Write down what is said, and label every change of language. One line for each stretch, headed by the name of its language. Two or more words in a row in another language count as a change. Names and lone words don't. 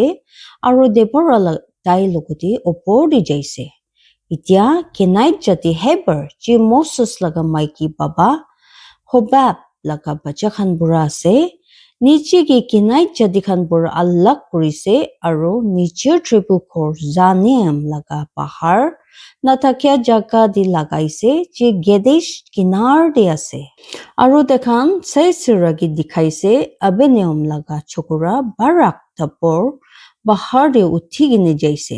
Naga Pidgin: Aru Deborah tai lokoti opor di jaise. Itia Kenite jati Heber ji Moses laga maiki baba Hobab laga bacha khan bura ase. Niche ki Kenite jati khan bura alag kurise aru niche
English: triple core
Naga Pidgin: Zanim laga bahar natakya jaga di lagaise je Gedesh kinar de ase. Aru dekhan Sisera ki dikhaise Abineam laga chokora Barak tapor bahar de uthi gine jaise.